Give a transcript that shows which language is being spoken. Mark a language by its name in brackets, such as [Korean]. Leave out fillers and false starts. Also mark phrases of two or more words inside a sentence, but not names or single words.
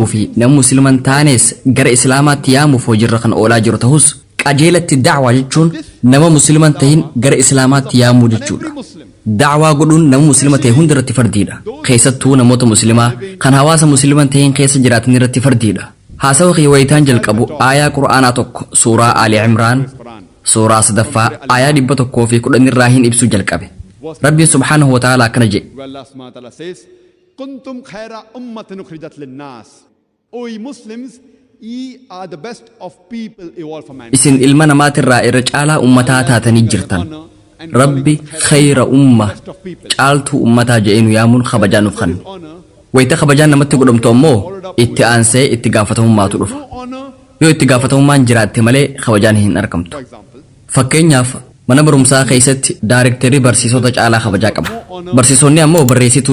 [Oromo] fi nama musliman taanes gara islaamaatti yaamuuf hojiirra kan oolaa jiru ta'us qajeelatti da'waa jechuun nama musliman tahin gara islaamaatti yaamuu jechuudha da'waa godhuun nama muslima ta'e hundarratti fardiidha keessattuu namoota muslimaa kan hawaasa musliman tahin keessa jiraatan irratti fardiidha haasawa wayitaan jalqabu aayaa qur'aanaa tokko suuraa Ali Imraan suuraa sadaffaa aayaa 110 irraa hin ibsu jalqabe rabbi [Arabic] سبحانه وتعالى [Oromo] akkana jedhe [English] Allah [Arabic] سبحانه وتعالى [English] says [Arabic] كنتم خير أمة أخرجت للناس [English] o muslims ye are the best of people evolved from man [Oromo] isin ilma namaatirraa irra caalaa ummataa taatanii jirtan rabbi [Arabic] خير أمة [Oromo] caaltuu ummataa je'enu yaamuun kabajaa nuuf kanne wayita kabajaan namatti godhamtu ammoo itti aansee itti gaafatamummaatu dhufa yoo itti gaafatamummaan jiraatte malee kabajaan hin argamtu fakkeenyaaf mana barumsaa keessatti daarektarii barsiisota caalaa kabajaa qaba barsiisonni ammoo barreessituu